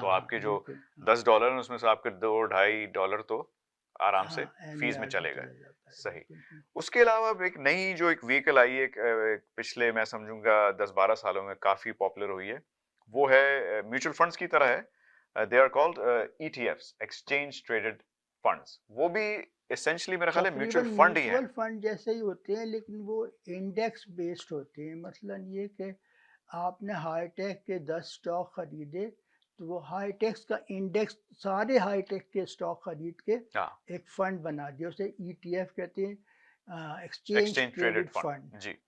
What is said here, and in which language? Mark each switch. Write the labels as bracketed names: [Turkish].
[Hindi] तो आपके जो $10 उसमें से आपके $2-2.5 तो आराम से फीस में चले गए। सही। उसके अलावा एक नई जो एक व्हीकल आई है पिछले मैं समझूंगा 10-12 सालों में काफी पॉपुलर हुई है, वो है म्यूचुअल फंड्स की तरह है। [English] They are called ETFs, exchange traded funds. [Hindi] वो भी essentially मेरा ख्याल है म्यूचुअल फंड ही है। म्यूचुअल फंड जैसे ही होते हैं, लेकिन वो इंडेक्स बेस्ड होते हैं। मसलन ये कि आपने हाईटेक के 10 स्टॉक खरीदे, तो वो हाईटेक का इंडेक्स सारे हाईटेक के स्टॉक खरीद के एक फंड बना दिया, उसे ETF कहते हैं, एक्सचेंज ट्रेडेड फंड।